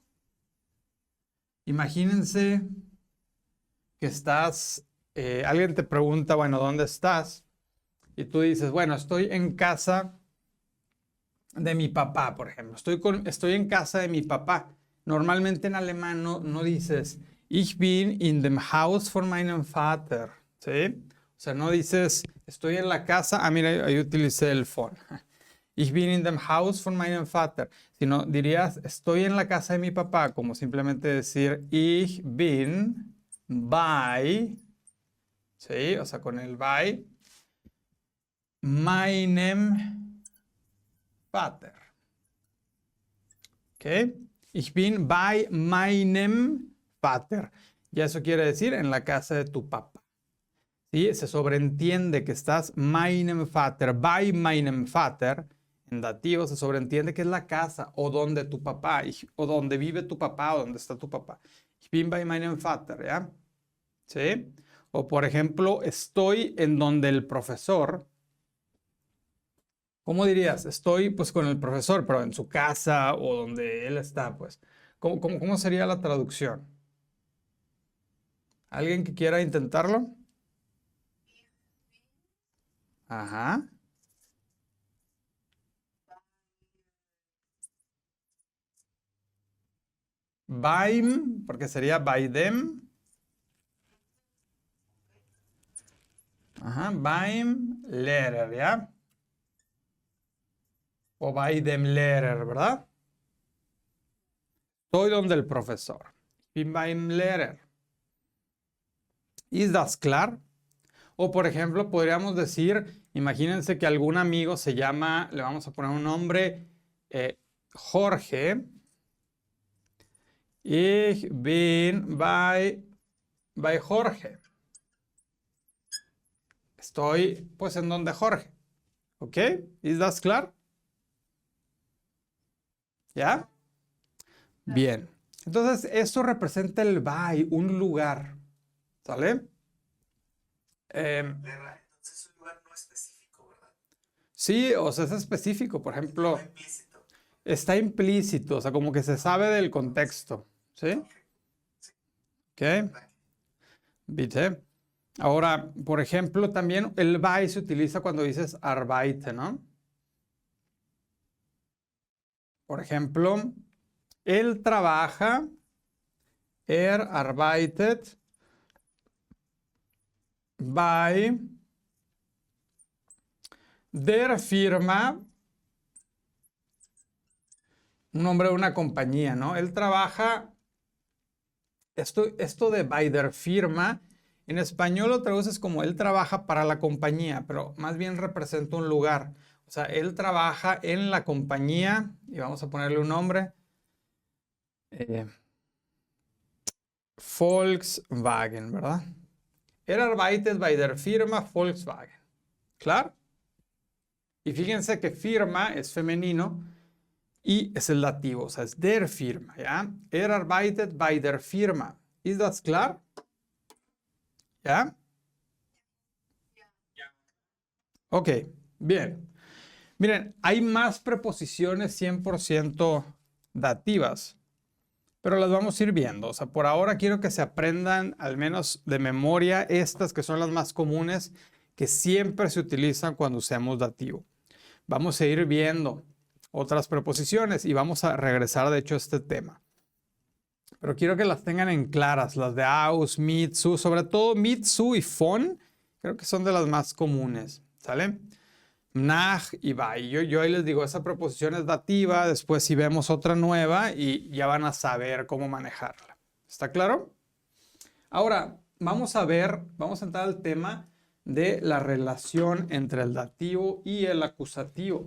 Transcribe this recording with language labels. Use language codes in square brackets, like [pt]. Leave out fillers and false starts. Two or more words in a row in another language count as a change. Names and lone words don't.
[es] Imagínense que estás, alguien te pregunta, bueno, ¿dónde estás? Y tú dices, bueno, estoy en casa de mi papá, por ejemplo. Estoy en casa de mi papá. Normalmente en alemán no dices, [de] ich bin in dem Haus von meinem Vater, [es] ¿sí? O sea, no dices, estoy en la casa, mira, ahí utilicé el von. [de] Ich bin in dem Haus von meinem Vater. [es] Sino dirías, estoy en la casa de mi papá, como simplemente decir, [de] ich bin bei, [es] ¿sí? O sea, con el bei, [de] meinem Vater. [es] ¿Ok? [de] Ich bin bei meinem Vater. [es] Ya eso quiere decir en la casa de tu papá. ¿Sí? Se sobreentiende que estás [de] meinem Vater, bei meinem Vater. [es] En dativo se sobreentiende que es la casa o donde tu papá, o donde vive tu papá o donde está tu papá. [de] Ich bin bei meinem Vater, [es] ¿ya? ¿Sí? O por ejemplo, estoy en donde el profesor. ¿Cómo dirías? Estoy pues con el profesor, pero en su casa o donde él está, pues. ¿Cómo sería la traducción? ¿Alguien que quiera intentarlo? Ajá. Beim, porque sería [en] by them. [es] Ajá, beim Lehrer, ¿ya? O bei dem Lehrer, ¿verdad? Estoy donde el profesor. [de] Bin beim Lehrer. ¿Ist das klar? [es] O por ejemplo, podríamos decir, imagínense que algún amigo se llama, le vamos a poner un nombre, Jorge. [de] Ich bin bei Jorge. [es] Estoy, pues, en donde Jorge. [de] ¿Ok? ¿Ist das klar? [es] ¿Ya? Bien. Entonces, esto representa el bei, un lugar. ¿Sale? Entonces es un lugar no específico, ¿verdad? Sí, o sea, es específico. Por ejemplo, No implícito. está implícito, o sea, como que se sabe del contexto. ¿Sí? ¿Ok? ¿Viste? Ahora, por ejemplo, también el bei se utiliza cuando dices arbeite, ¿no? Por ejemplo, él trabaja, [de] arbeitet bei der Firma, [es] un nombre de una compañía, ¿no? Él trabaja, esto de [de] bei der Firma, [es] en español lo traduces como él trabaja para la compañía, pero más bien representa un lugar. O sea, él trabaja en la compañía, y vamos a ponerle un nombre, Volkswagen, ¿verdad? [de] Arbeitet bei der Firma Volkswagen. [es] ¿Claro? Y fíjense que firma es femenino y es el dativo, o sea, es [de] der Firma, [es] ¿ya? [de] Arbeitet bei der Firma. ¿Ist das klar? [es] ¿Ya? Ok, bien. Miren, hay más preposiciones 100% dativas, pero las vamos a ir viendo. O sea, por ahora quiero que se aprendan al menos de memoria estas que son las más comunes que siempre se utilizan cuando usamos dativo. Vamos a ir viendo otras preposiciones y vamos a regresar de hecho a este tema. Pero quiero que las tengan en claras, las de aus, mit, su, sobre todo mit, su y von, creo que son de las más comunes, ¿sale? Nach y bei. Yo ahí les digo, esa preposición es dativa, después si vemos otra nueva y ya van a saber cómo manejarla. ¿Está claro? Ahora, vamos a entrar al tema de la relación entre el dativo y el acusativo.